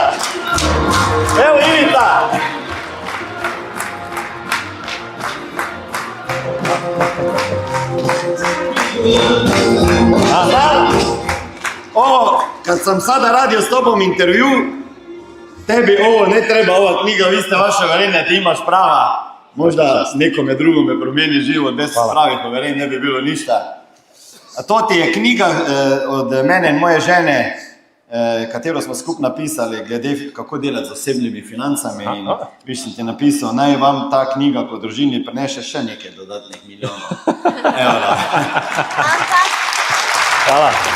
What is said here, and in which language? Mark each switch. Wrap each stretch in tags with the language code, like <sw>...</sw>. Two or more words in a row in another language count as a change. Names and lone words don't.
<hr>Evo Ivica! Aha! Ovo, kad sam sada radio s tobom intervju, tebi ovo ne treba, ova knjiga, vi ste vaše verenja, ti imaš prava. Možda nekome drugome promijeni život, bez pravih verenj ne bi bilo ništa.</hr> <sl>A to ti je knjiga od mene in moje žene, katero smo skupaj napisali, glede kako delati z osebnimi financami. In viš sem ti napisal, naj vam ta knjiga po družini prinese še nekaj dodatnih milijonov.</sl> <hr>Evo da. Hvala.</hr>